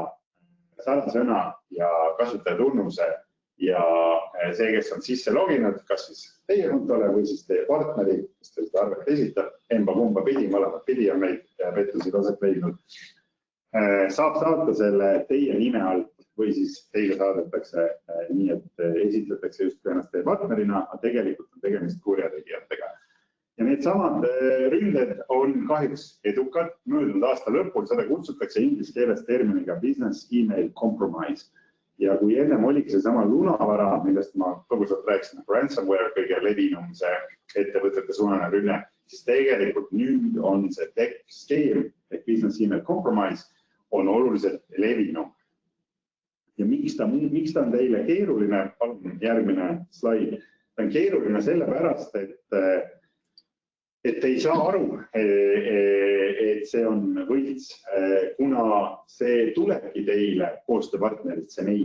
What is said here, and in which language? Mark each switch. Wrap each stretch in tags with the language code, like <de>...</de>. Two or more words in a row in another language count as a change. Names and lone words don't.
<et>salasõna ja kasutajatunnuse ja see, kes on sisse loginud, kas siis teie kontole või siis teie partneri, kes te seda arvet esitab, emba-kumba pidi, mõlemad pidi on neid pettusid aset leidnud, saab saata selle teie nime alt või siis teile saadetakse nii, et esitletakse justkui ennast teie partnerina, aga tegelikult on tegemist kurjategijatega. Ja need samad ründed on kahjuks edukad. Möödunud aasta lõpul seda kutsutakse inglise keeles terminiga</et> <en>business email compromise.</en> <et>Ja kui ennem oligi see sama lunavara, millest ma põgusalt rääkisin, nagu ransomware kõige levinum see ettevõtete suunane rünne, siis tegelikult nüüd on see skeem, et</et> <en>business email compromise</en> <et>on oluliselt levinum. Ja miks ta on teile keeruline? Palun järgmine slaid. Ta on keeruline sellepärast, et ei saa aru, et see on võlts, kuna see tulebki teile koostööpartnerilt see meil.</et>